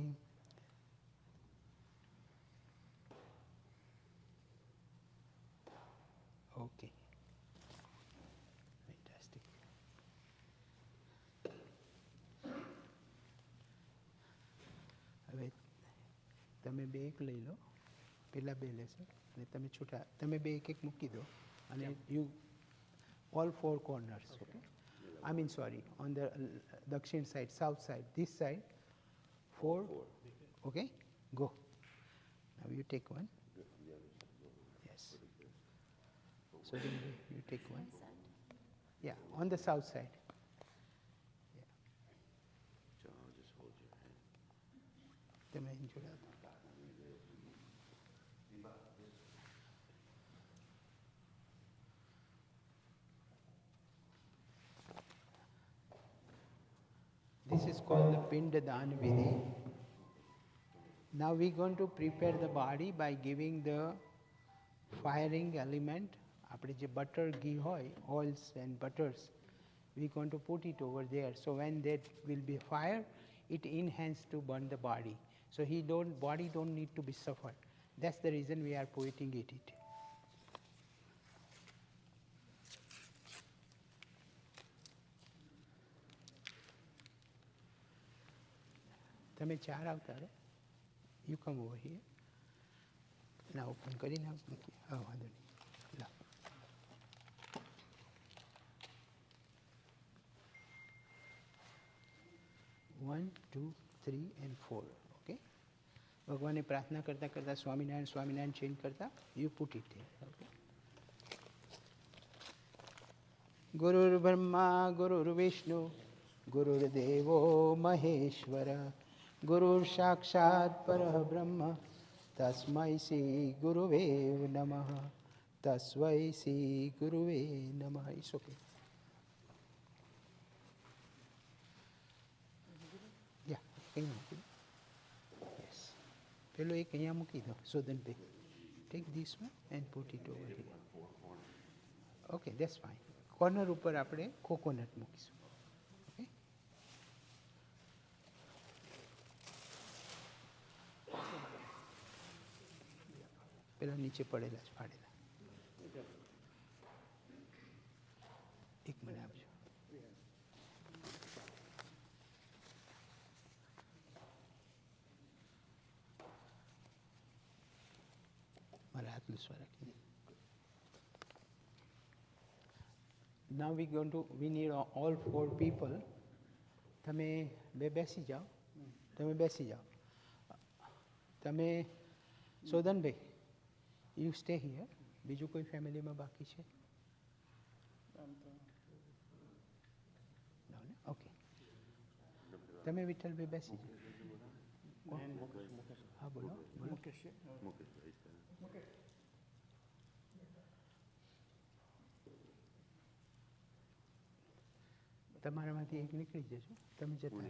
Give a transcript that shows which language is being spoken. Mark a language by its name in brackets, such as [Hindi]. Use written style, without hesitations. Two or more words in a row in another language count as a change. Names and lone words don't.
[English] Okay, fantastic. [Gujarati] હવે તમે બે એક લઈ લો, પેલા બે લેશે અને તમે છૂટા તમે બે એક એક મૂકી દો અને [English] you all 4 corners. Okay, I mean sorry, on the dakshin side, south side, this side 4. Okay, go. Now you take one. Yes. So then you take one. Yeah, on the south side. Yeah. So I'll just hold your hand. [Gujarati] તમે અહીં જોડાઓ. [English] This is called the Pindadan Vidhi. Now we're going to prepare the body by giving the firing element. [Gujarati] આપણે જે [English] butter, ghee હોય, oils and butters, we're going to put it over there. So when that will be fire, it enhances to burn the body. So body don't need to be suffered. That's the reason we are putting it. [Gujarati] તમે 4 આવતા રહે. [English] You come over here. [Gujarati] ના ઓપન કરીને મૂકી. હા વાંધો નહીં. લા. [English] 1 2 3 and 4. Okay. [Gujarati] ભગવાનને પ્રાર્થના કરતા કરતા સ્વામિનારાયણ સ્વામિનારાયણ ચેન્જ કરતા [English] you put it there. Okay. [Sanskrit] गुरुर्ब्रह्मा गुरुर्विष्णु गुरुर्देवो महेश्वर गुरुर् साक्षात् परः ब्रह्म तस्मै श्री गुरुवे नमः. तस्मै श्री गुरुवे नमः. [English] It's okay. Yeah, [Gujarati] અહીંયા મૂકી દો. Yes. પેલો એક અહીંયા મૂકી દો. સોદનભાઈ, [English] take this one and put it over here. Okay, that's fine. [Gujarati] કોર્નર ઉપર આપણે કોકોનટ મૂકીશું. પેલા નીચે પડેલા જ ફાડેલા. એક મને આપજો. મારા હાથ લૂસવા રાખી દે. [English] Now we need all 4 people. [Gujarati] તમે બેસી જાઓ. તમે બેસી જાઓ. તમે સોદનભાઈ, [English] you stay here. [Gujarati] બીજું કોઈ ફેમિલીમાં બાકી છે? ઓકે. તમે વિઠ્ઠલભાઈ બેસી જાઓ. હા બોલો. તમારામાંથી એક નીકળી જજો. તમે જતા.